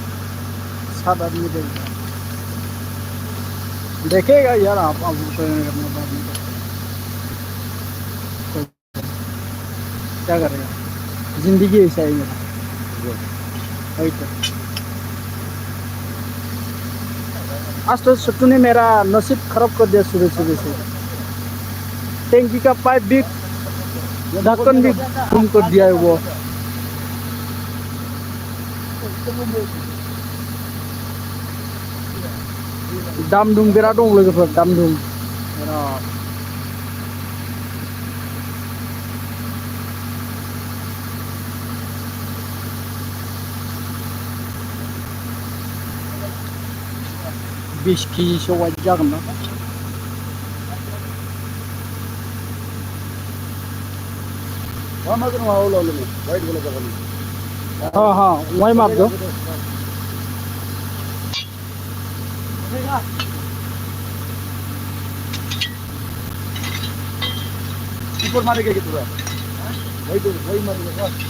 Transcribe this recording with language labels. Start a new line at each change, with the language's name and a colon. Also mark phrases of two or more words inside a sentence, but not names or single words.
Hindi: 7 आदमी देखेगा यार आप करने बाद में क्या करेगा जिंदगी ऐसा ही मेरा वही तो आज तो सट्टू ने मेरा नसीब खराब कर दिया सुबह सुबह से टैंकी का पाइप भी ढक्कन भी गुम कर दिया है वो
Bodo: दामदुम बिराद दं लोगोफोर दामदुम बिराद बिस केजिसो वाइट जागोन ना
Hindi: वाइट वाला जगह हाँ हाँ वही माप दो ऊपर मारेगा कि पूरा वही मारेगा